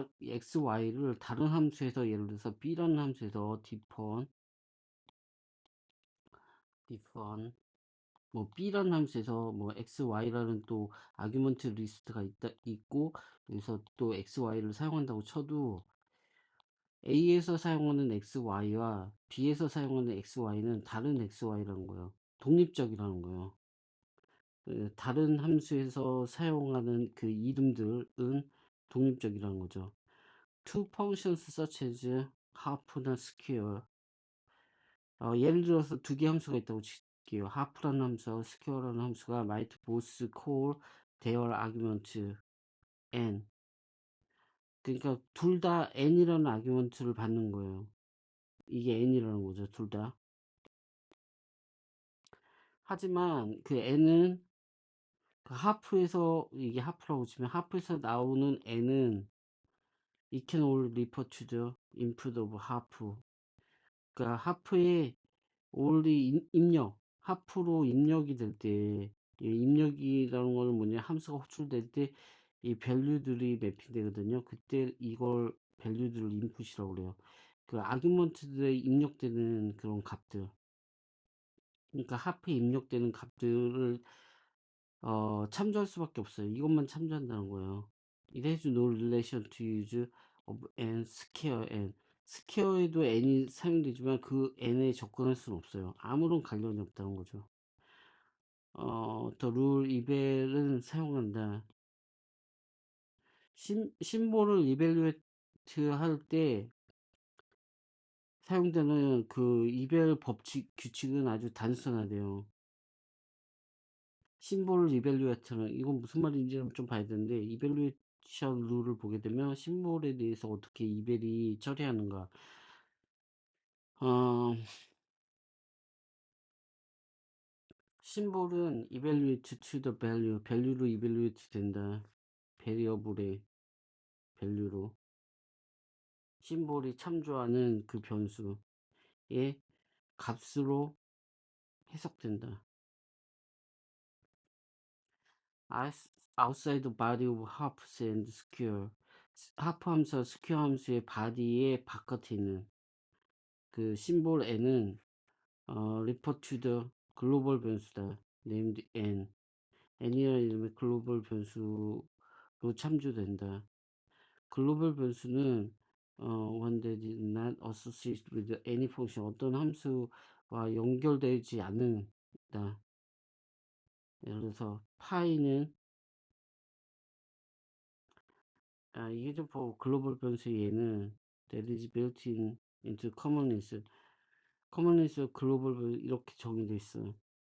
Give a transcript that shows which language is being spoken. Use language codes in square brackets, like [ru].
[ko] x, y를 다른 함수에서, 예를 들어서 b라는 함수에서 different 뭐 b라는 함수에서 뭐 x, y라는 또 아규먼트 리스트가 있고, 여기서 또 x, y를 사용한다고 쳐도 A에서 사용하는 XY와 B에서 사용하는 XY는 다른 XY라는 거예요. 독립적이라는 거예요. 다른 함수에서 사용하는 그 이름들은 독립적이라는 거죠. [en] Two functions such as half나 square. [ko] 예를 들어서 두 개 함수가 있다고 칠게요. half라는 함수와 square라는 함수가 [en] might both call their argument n. [ko] 그러니까 둘 다 n이라는 아규먼트를 받는 거예요. 이게 n이라는 거죠, 둘 다. 하지만 그 n은 그 하프에서, 이게 하프라고 치면 하프에서 나오는 n은 [en] it can all refer to the input of half. [ko] 그러니까 하프에 only 입력, 하프로 입력이 될 때, 이 입력이라는 거는 뭐냐, 함수가 호출될 때 이 밸류들이 매핑되거든요. 그때 이걸 밸류들을 인풋이라고 그래요. 그 아규먼트들에 입력되는 그런 값들, 그러니까 하프에 입력되는 값들을 참조할 수밖에 없어요. 이것만 참조한다는 거예요. [en] It has no relation to use of n, square n. [ko] 스퀘어에도 n이 사용되지만 그 n에 접근할 수는 없어요. 아무런 관련이 없다는 거죠. The rule eval은 사용한다. 심볼을 이벨루에이트 할 때 사용되는 그 이벨 법칙, 규칙은 아주 단순하대요. 심볼 이벨루에이터는, 이건 무슨 말인지 좀 봐야 되는데, 이벨루에이션 룰을 보게 되면 심볼에 대해서 어떻게 이벨이 처리하는가. [en] 심볼은 evaluate to the value, 밸류로 evaluate 된다. [ko] 베리어블의 밸류로. 심볼이 참조하는 그 변수의 값으로 해석된다. [en] outside the body of halves and square. [ko] 하프 함수와 스퀘어 함수의 바디의 바깥에 있는 그 심볼 n은 [en] refer to the [ko] 글로벌 변수다. [en] named n. [ko] n이라는 이름의 글로벌 변수로 참조된다. 글로벌 변수는 [en] one that is not associated with any function, [ko] 어떤 함수와 연결되지 않는다. 예를 들어서 파이는 이게 좀 글로벌 변수 얘는 [en] that is built into commonness. [ko] commonness 글로벌 변수 이렇게 정의되어 있어.